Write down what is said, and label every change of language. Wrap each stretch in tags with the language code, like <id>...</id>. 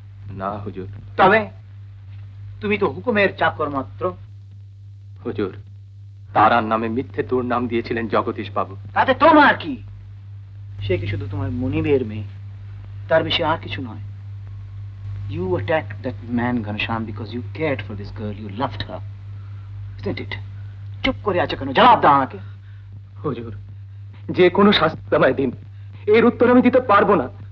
<bn>না হুজুর। তবে তুমি তো হুকুমের চাকর মাত্র। হুজুর, তারার নামে মিথ্যে দুর্নাম দিয়েছিলেন জগদীশ বাবু। তাতে তোমার কি? সে কি শুধু তোমার মুনিবের মেয়ে? তার বেশি আর কিছু নয়।</bn> <en>You attacked that man, Ghanshyam, because you cared for this girl. You loved her. Isn't it?</en> <bn>চুপ করে আছো কেন? জবাব দাও আমাকে। হুজুর, যে কোনো শাস্তি আমায় দিন, এর উত্তর আমি দিতে পারবো না।</bn>